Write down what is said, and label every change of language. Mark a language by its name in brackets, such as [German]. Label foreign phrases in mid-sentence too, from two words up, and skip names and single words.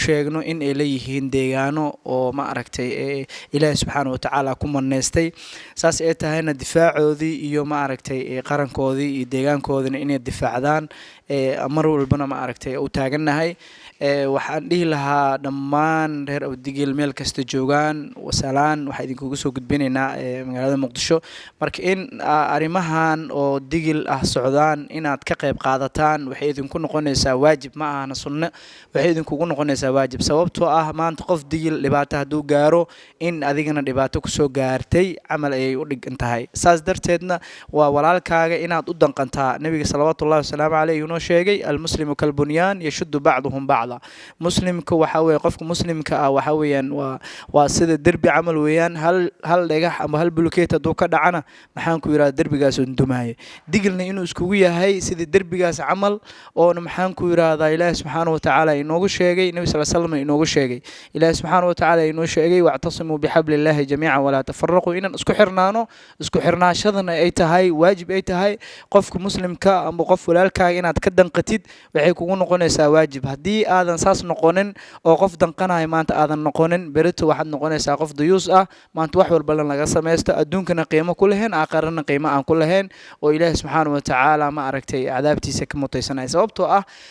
[Somali] sheegno in ay leeyihiin deegaano oo ma aragtay Ilaahay [Arabic] سبحانه وتعالى [Somali] ku maneestay saas ay tahayna difaacoodii iyo ma aragtay qarankoodii iyo deegaankoodina inay difaacdaan mar walbana ma aragtay u taaganahay waxaan dhihi lahaa dhammaan reer Awdigil meel kasta joogaan wasalaan waxa idin kugu soo gudbinaynaa magaalada Muqdisho marka in arimahan oo digil ah socdaan inaad ka qayb qaadataan waxay idin ku noqonaysaa waajib ma ahana sunno waxay idin kugu noqonaysaa waajib sababtoo ah maanta qof digil dhibaato haduu gaaro in adigana dhibaato ku soo gaartay amal ay u dhigan tahay saas darteedna waa walaalkaaga inaad u danqantaa nabiga [Arabic] صلى الله عليه و [Somali] sallam sheegay [Arabic] المسلم كالبنيان يشد بعضهم بعض [Somali] muslimka waxa weey qofka muslimka ah waxa weeyaan waa sida derbi amal weeyaan hal dhagax ama hal bulkeet haduu ka dhacana maxaan ku yiraahdaa derbigaas uu dumaayo digilna inuu iskugu yahay sida derbigaas amal oo maxaan ku yiraahdaa Ilaahay [Arabic] سبحانه وتعالى [Somali] inoogu sheegay nabi [Arabic] صلى الله عليه وسلم [Somali] inoogu sheegay Ilaahay [Arabic] سبحانه وتعالى [Somali] inoo sheegay [Arabic] واعتصموا بحبل الله جميعا ولا تفرقوا [Somali] inan isku xirnaashadana ay tahay waajib ay tahay qofka muslimka ama qof walaalkaaga inaad ka danqatid waxay kugu noqonaysaa waajib hadii aadan saas noqonin oo qof danqanahay maanta aadan noqonin berito waxaad noqonaysaa qof dayuus ah maanta wax walba laga sameesto adduunkana qiimo ku leheen aakhirana qiimo aan ku leheen oo Ilaahay [Arabic] سبحانه وتعالى [Somali] ma aragtay cadaabtiisa ka mutaysanay sababtoo ah